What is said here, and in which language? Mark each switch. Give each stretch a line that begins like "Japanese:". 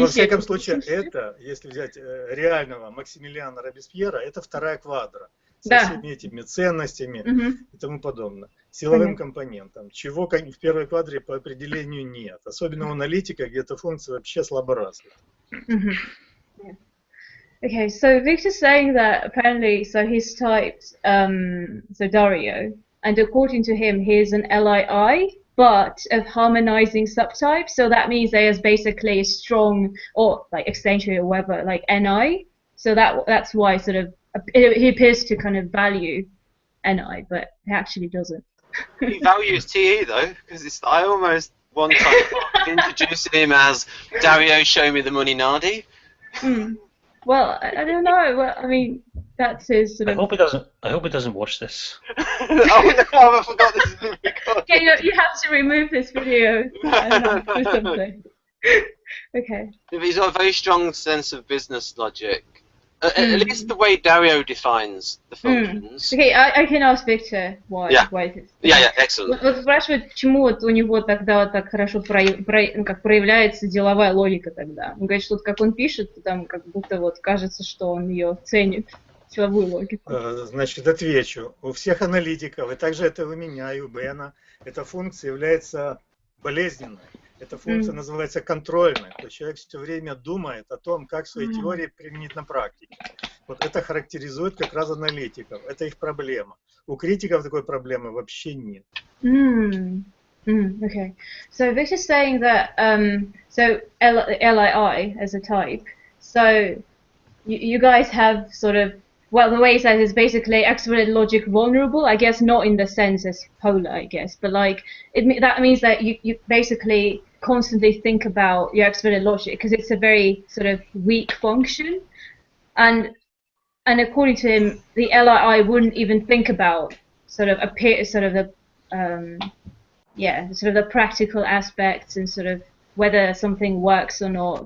Russian: Во всяком случае, это, если взять реального Максимилиана Робеспьера, это вторая квадра. Со всеми этими ценностями и тому подобное. Силовым компонентом, чего в первой квадре по определению нет. Особенно у аналитика, где эта функция вообще слабо развита.
English: Okay, so Victor's saying that apparently, so he's typed, so Dario, and according to him, he's an LII, but of harmonizing subtype. So that means there is basically a strong, or like extension or whatever, like NI. So that's why sort of he appears to kind of value NI, but he actually doesn't. He values TE though, because I almost one time introduced him as Dario, show me the money, Nardi. Well, I don't know. Well, I mean, that's his sort of. I hope he doesn't watch this. Oh no! I forgot this is being recorded. Yeah, you have to remove this video or something. Okay. He's got a very strong sense of business logic. At least the way Dario defines the functions. Okay, I can ask Victor why. Yeah, excellent.
Russian: Вот спрашивает, почему вот у него тогда вот так хорошо как проявляется деловая логика тогда. Он говорит, что как он пишет, там как будто вот кажется, что он ее ценит, деловую логику. Значит, отвечу. У всех аналитиков, и также это у меня, и у Бена, эта функция является болезненной. Эта функция называется контрольной. То есть человек все время думает о том, как свои теории применить на практике. Вот это характеризует как раз аналитиков. Это их проблема. У критиков такой проблемы вообще нет.
English: Okay. So Victor's saying that so LII as a type. So you guys have sort of, well, the way he says is basically extroverted logic vulnerable. I guess not in the sense as polar, I guess, but like that means that you basically constantly think about your extroverted logic because it's a very sort of weak function, and according to him, the LII wouldn't even think about sort of the practical aspects and sort of whether something works or not.